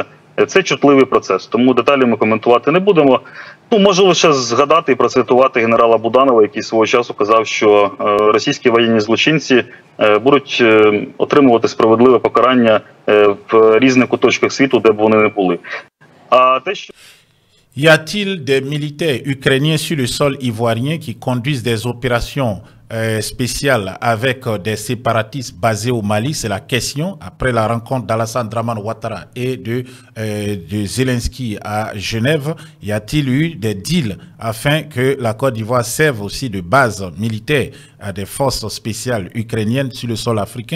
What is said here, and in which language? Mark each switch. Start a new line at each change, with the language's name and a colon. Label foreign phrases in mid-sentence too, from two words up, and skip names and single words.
Ukrainian: Це чутливий процес, тому деталі ми коментувати не будемо. Ну, можу лише згадати і процитувати генерала Буданова, який свого часу казав, що російські воєнні злочинці будуть отримувати справедливе покарання в різних куточках світу, де б вони не були. А те, що...
French: Y a-t-il des militaires ukrainiens sur le sol ivoirien qui conduisent des opérations spéciales avec des séparatistes basés au Mali? C'est la question. Après la rencontre d'Alassane Draman Ouattara et de Zelensky à Genève, y a-t-il eu des deals afin que la Côte d'Ivoire serve aussi de base militaire à des forces spéciales ukrainiennes sur le sol africain?